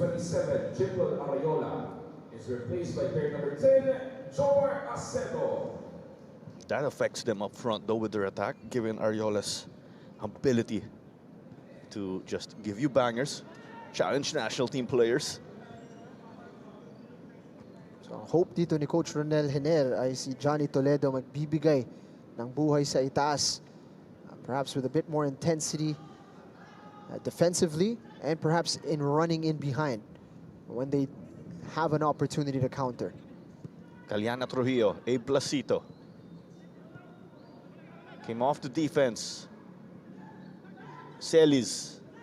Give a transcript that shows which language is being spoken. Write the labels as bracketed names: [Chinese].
[English] 27, Triple Ariola, is replaced by player number 10, Jor Acedo. That affects them up front, though, with their attack, given Ariola's ability to just give you bangers, challenge national team players. [Filipino] So, ang hope dito ni Coach Ronel Hener ay si Johnny Toledo magbibigay ng buhay sa itaas. [English] Perhaps with a bit more intensity defensively and perhaps in running in behind when they have an opportunity to counter. Caliana Trujillo, Abe Placito. Came off the defense. Celis.